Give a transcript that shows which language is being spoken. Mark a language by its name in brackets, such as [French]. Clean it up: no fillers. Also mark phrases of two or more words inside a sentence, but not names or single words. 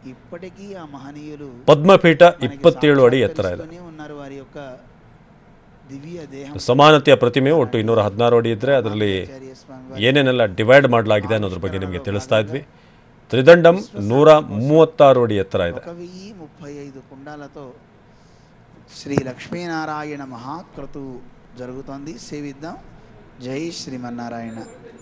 [Kannada] ಪದ್ಮಪೀಠ 27 ಅಡಿ ಎತ್ತರ ಇದೆ. ಸಮಾನತೆಯ ಪ್ರತಿಮೆಯು ಒಟ್ಟು 216 ಅಡಿ ಇದ್ರೆ ಅದರಲ್ಲಿ ಏನೇನೆಲ್ಲ ಡಿವೈಡ್ ಮಾಡಲಾಗಿದೆ ಅನ್ನೋದ್ರ ಬಗ್ಗೆ ನಿಮಗೆ ತಿಳಿಸ್ತಾ ಇದ್ವಿ. ತ್ರಿದಂಡಂ 136 ಅಡಿ ಎತ್ತರ ಇದೆ. [Telugu] 35 కుండాలతో శ్రీ లక్ష్మీనారాయణ మహాక్రతు జరుగుతోంది. సేవిద్దాం. జై శ్రీమన్నారాయణ.